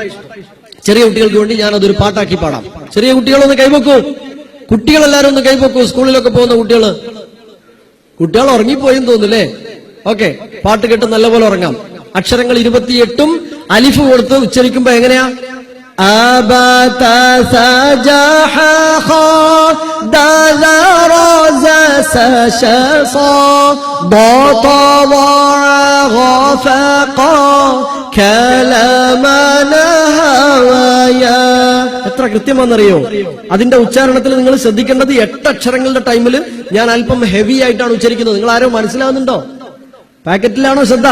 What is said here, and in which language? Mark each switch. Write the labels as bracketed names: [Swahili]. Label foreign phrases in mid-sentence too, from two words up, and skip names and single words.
[Malayalam] ചെറിയ കുട്ടികൾക്ക് വേണ്ടി ഞാൻ അതൊരു പാട്ടാക്കി പാടാം. ചെറിയ കുട്ടികളൊന്ന് കൈവെക്കൂ. കുട്ടികളെല്ലാരും ഒന്ന് കൈവെക്കൂ. സ്കൂളിലൊക്കെ പോകുന്ന കുട്ടികൾ ഉറങ്ങിപ്പോയെന്ന് തോന്നുന്നല്ലേ? ഓക്കെ, പാട്ട് കേട്ട് നല്ലപോലെ ഉറങ്ങാം. അക്ഷരങ്ങൾ 28 അലിഫ് കൊടുത്ത് ഉച്ചരിക്കുമ്പോ എങ്ങനെയാ? [Arabic] أبت سجح خدل رز سشص بطوع غفقا كلمنا هوايا. [Malayalam] എത്ര കൃത്യമാണെന്നറിയോ? അതിന്റെ ഉച്ചാരണത്തിൽ നിങ്ങൾ ശ്രദ്ധിക്കേണ്ടത് 8 അക്ഷരങ്ങളുടെ ടൈമിൽ ഞാൻ അല്പം ഹെവി ആയിട്ടാണ് ഉച്ചരിക്കുന്നത്. നിങ്ങൾ ആരോ മനസ്സിലാവുന്നുണ്ടോ? പാക്കറ്റിലാണോ ശ്രദ്ധ?